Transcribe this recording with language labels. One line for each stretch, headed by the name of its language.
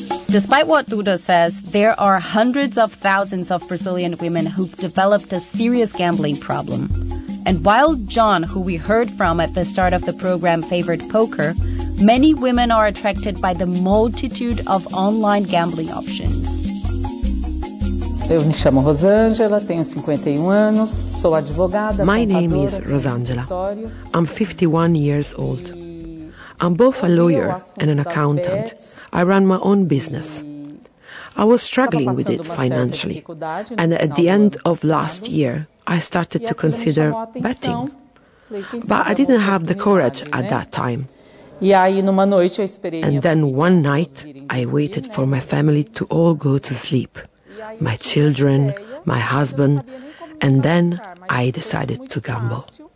English: Despite what Duda says, there are hundreds of thousands of Brazilian women who've developed a serious gambling problem. And while John, who we heard from at the start of the program, favored poker, many women are attracted by the multitude of online gambling options.
Portuguese: Eu me chamo Rosângela, tenho 51 anos, sou advogada.
English: My name is Rosângela. I'm 51 years old. I'm both a lawyer and an accountant. I run my own business. I was struggling with it financially, and at the end of last year, I started to consider betting. But I didn't have the courage at that time. And then one night, I waited for my family to all go to sleep, my children, my husband, and then I decided to gamble.